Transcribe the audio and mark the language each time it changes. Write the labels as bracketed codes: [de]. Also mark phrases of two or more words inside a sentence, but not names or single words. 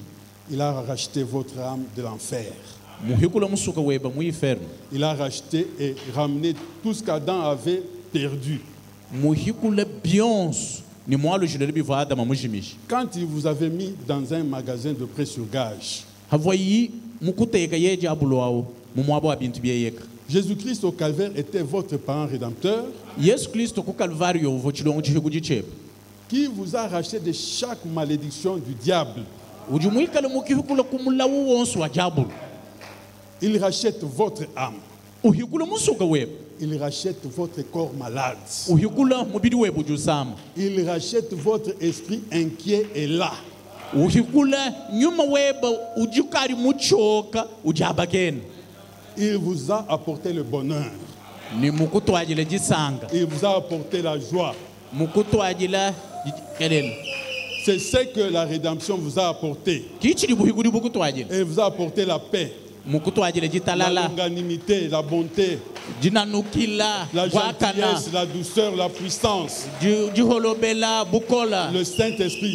[fr] Il a racheté votre âme de l'enfer. [cjk] muhikula musuka weba muiferno [fr] Il a racheté et ramené tout ce qu'Adam avait perdu. [cjk] muhikula byonso ni mwalo jilele biva adama mujimishi [fr] Quand il vous avait mis dans un magasin de prêt sur gage, [cjk] havoyi mukuteka yeje abuloawo mumwabo abintu byeyeka [fr] Jésus-Christ au calvaire était votre parent rédempteur [cjk] yesu kristo ku kalvario vo chilongo chihikuji chepa [fr] qui vous a racheté de chaque malédiction du diable. [cjk] uji muikale mukihikula kumulawu wonso wa jabulu [fr] Il rachète votre âme. [cjk] uhikula musuka weba [fr] Il rachète votre corps malade. [cjk] uhikula mubidi webu jusama [fr] Il rachète votre esprit inquiet et là. [cjk] uhikula nyuma weba ujikari muchoka ujabakeni [fr] Il vous a apporté le bonheur. [cjk] ni mukutwajila jisanga [fr] Il vous a apporté la joie. [cjk] mukutwajila kelele [fr] C'est ce que la rédemption vous a apporté. [cjk] kichili buhikuli bukutwajila [fr] Elle vous a apporté la paix. la longanimité, la bonté, la gentillesse, la douceur, la puissance, le Saint-Esprit.